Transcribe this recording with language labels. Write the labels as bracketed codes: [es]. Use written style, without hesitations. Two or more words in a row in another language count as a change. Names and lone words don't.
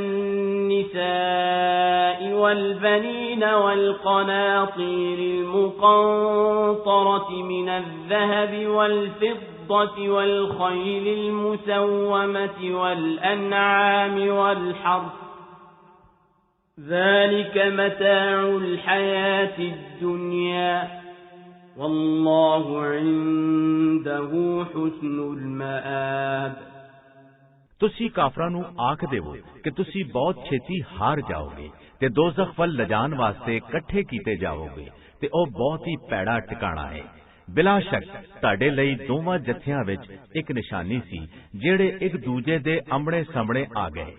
[ar] النساء والبنين والقناطير المقنطرة من الذهب والفضة والخيل المسومة والأنعام والحرث ذلك متاع الحياة الدنيا والله عنده حسن المآب। [pa] ਤੁਸੀਂ ਕਾਫਰਾਂ ਨੂੰ ਆਖ ਦੇਵੋ ਕਿ ਤੁਸੀਂ ਬਹੁਤ ਛੇਤੀ ਹਾਰ ਜਾਓਗੇ ਤੇ ਦੋਜ਼ਖ ਵੱਲ ਲਿਜਾਣ ਵਾਸਤੇ ਇਕੱਠੇ ਕੀਤੇ ਜਾਓਗੇ ਤੇ ਉਹ ਬਹੁਤ ਹੀ ਭੈੜਾ ਟਿਕਾਣਾ ਹੈ। ਬਿਲਾ ਸ਼ੱਕ ਤੁਹਾਡੇ ਲਈ ਦੋਵਾਂ ਜੱਥਿਆਂ ਵਿੱਚ ਇੱਕ ਨਿਸ਼ਾਨੀ ਸੀ ਜਿਹੜੇ ਇੱਕ ਦੂਜੇ ਦੇ ਆਮਣੇ ਸਾਹਮਣੇ ਆ ਗਏ।